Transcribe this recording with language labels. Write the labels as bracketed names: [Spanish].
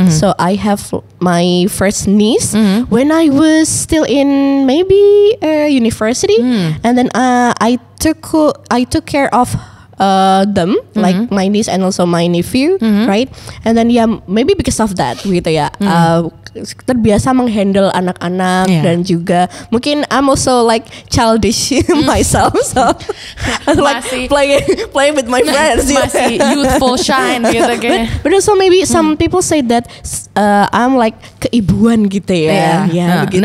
[English] So I have my first niece when I was still in maybe university, and then I took care of them, like my niece and also my nephew, right? And then maybe because of that gitu ya, [Indonesian] terbiasa menghandle anak-anak dan juga mungkin [English] I'm also like childish myself, so like playing with my friends, [Indonesian] masih [English] youthful shine [Indonesian] gitu kayaknya. [English] But also maybe some people say that I'm like [Indonesian] keibuan gitu ya, begitu.